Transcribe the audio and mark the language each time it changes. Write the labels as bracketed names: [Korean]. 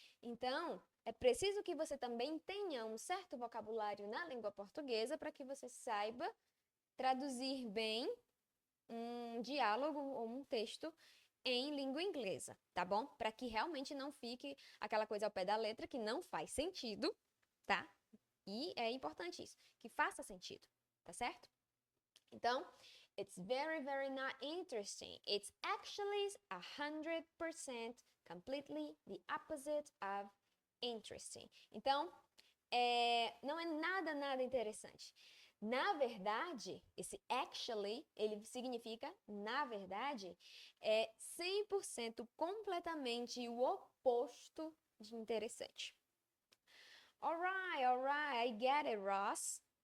[Portuguese] Então, é preciso que você também tenha um certo vocabulário na língua portuguesa para que você saiba traduzir bem um diálogo ou um texto em língua inglesa, tá bom? Para que realmente não fique aquela coisa ao pé da letra que não faz sentido, tá? E é importante isso, que faça sentido, tá certo? [English] Então, it's very not interesting. It's actually 100% completely the opposite of interesting. [Portuguese] Então, não é nada interessante. Na verdade, esse actually, ele significa, na verdade, é 100% completamente o oposto de interessante. [English] Alright, I get it, Ross.